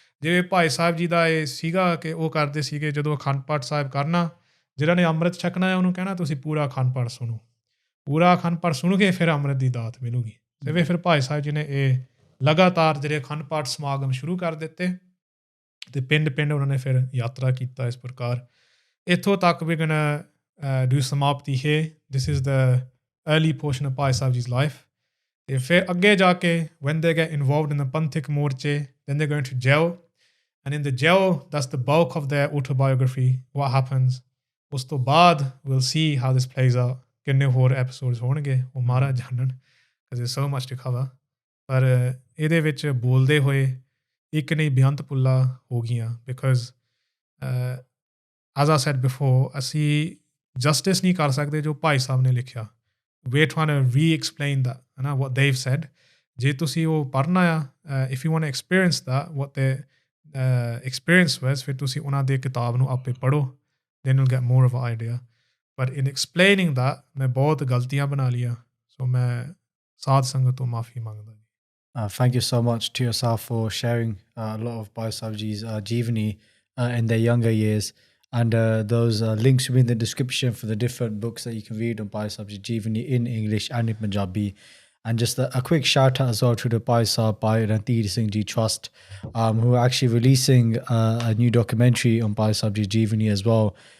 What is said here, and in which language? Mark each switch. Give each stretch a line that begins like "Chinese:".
Punjabi: ਜਿਵੇਂ ਭਾਈ ਸਾਹਿਬ ਜੀ ਦਾ ਇਹ ਸੀਗਾ ਕਿ ਉਹ ਕਰਦੇ ਸੀਗੇ ਜਦੋਂ ਅਖੰਡ ਪਾਠ ਸਾਹਿਬ ਕਰਨਾ, ਜਿਹਨਾਂ ਨੇ ਅੰਮ੍ਰਿਤ ਛਕਣਾ ਹੈ ਉਹਨੂੰ ਕਹਿਣਾ ਤੁਸੀਂ ਪੂਰਾ ਅਖੰਡ ਪਾਠ ਸੁਣੋ, ਪੂਰਾ ਅਖੰਡ ਪਾਠ ਸੁਣ ਕੇ ਫਿਰ ਅੰਮ੍ਰਿਤ ਦੀ ਦਾਤ ਮਿਲੂਗੀ. ਜਿਵੇਂ ਫਿਰ ਭਾਈ ਸਾਹਿਬ ਜੀ ਨੇ ਇਹ ਲਗਾਤਾਰ ਜਿਹੜੇ ਅਖੰਡ ਪਾਠ ਸਮਾਗਮ ਸ਼ੁਰੂ ਕਰ ਦਿੱਤੇ ਅਤੇ ਪਿੰਡ ਪਿੰਡ ਉਹਨਾਂ ਨੇ ਫਿਰ ਯਾਤਰਾ ਕੀਤਾ. ਇਸ ਪ੍ਰਕਾਰ ਇੱਥੋਂ ਤੱਕ ਵੀ ਗੋਇੰ ਡੂ ਸਮਾਪਤੀ ਹੈ.
English: This is the early portion of Bhai Sahib ji's life.
Punjabi: ਅਤੇ ਫਿਰ ਅੱਗੇ ਜਾ ਕੇ
English: when they get involved in the Panthak morche, then they're going to jail, and in the jail that's the bulk of their autobiography, what happens.
Punjabi: ਉਸ ਤੋਂ ਬਾਅਦ
English: we'll see how this plays out.
Punjabi: ਕਿੰਨੇ ਹੋਰ ਐਪੀਸੋਡਸ ਹੋਣਗੇ ਉਹ ਮਹਾਰਾਜ ਜਾਣਨ,
English: because there's so much to cover.
Punjabi: ਪਰ ਇਹਦੇ ਵਿੱਚ ਬੋਲਦੇ ਹੋਏ ਇੱਕ ਨਹੀਂ ਬੇਅੰਤ ਪੁੱਲਾ ਹੋ ਗਈਆਂ,
English: because as I said before,
Punjabi: ਅਸੀਂ ਜਸਟਿਸ ਨਹੀਂ ਕਰ ਸਕਦੇ ਜੋ ਭਾਈ ਸਾਹਿਬ ਨੇ ਲਿਖਿਆ.
English: we're trying to re-explain that, what they've said.
Punjabi: ਜੇ ਤੁਸੀਂ ਉਹ ਪੜ੍ਹਨਾ ਆ,
English: if you want to experience that, what experience was
Punjabi: ਫਿਰ ਤੁਸੀਂ ਉਹਨਾਂ ਦੇ ਕਿਤਾਬ ਨੂੰ ਆਪੇ ਪੜੋ,
English: then you'll get more of an idea. But in explaining that
Punjabi: ਮੈਂ ਬਹੁਤ ਗਲਤੀਆਂ ਬਣਾ ਲਈਆਂ,
English: so
Punjabi: ਮੈਂ ਸਾਧ ਸੰਗਤ ਤੋਂ ਮਾਫੀ ਮੰਗਦਾ ਜੀ।
English: Thank you so much to yourself for sharing a lot of Bhai Sahib Ji's Jeevani in their younger years. And those links will be in the description for the different books that you can read on Bhai Sahib Ji Jeevani in English and in Punjabi. And just a quick shout out as well to the Bhai Sahib Bhai Randhir Singh Ji Trust, who are actually releasing a new documentary on Bhai Sahib Ji Jeevani as well.